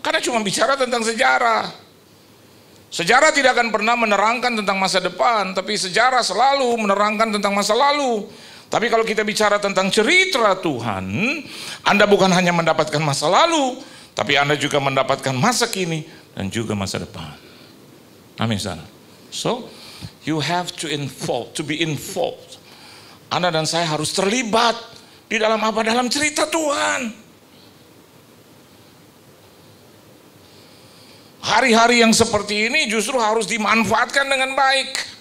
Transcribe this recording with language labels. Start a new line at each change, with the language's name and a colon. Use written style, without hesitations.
Indonesian: Karena cuma bicara tentang sejarah. Sejarah tidak akan pernah menerangkan tentang masa depan, tapi sejarah selalu menerangkan tentang masa lalu. Tapi kalau kita bicara tentang cerita Tuhan, Anda bukan hanya mendapatkan masa lalu, tapi Anda juga mendapatkan masa kini dan juga masa depan. Amin, saudara.
English: So, you have to be involved.
Indonesian: Anda dan saya harus terlibat di dalam apa? Dalam cerita Tuhan. Hari-hari yang seperti ini justru harus dimanfaatkan dengan baik.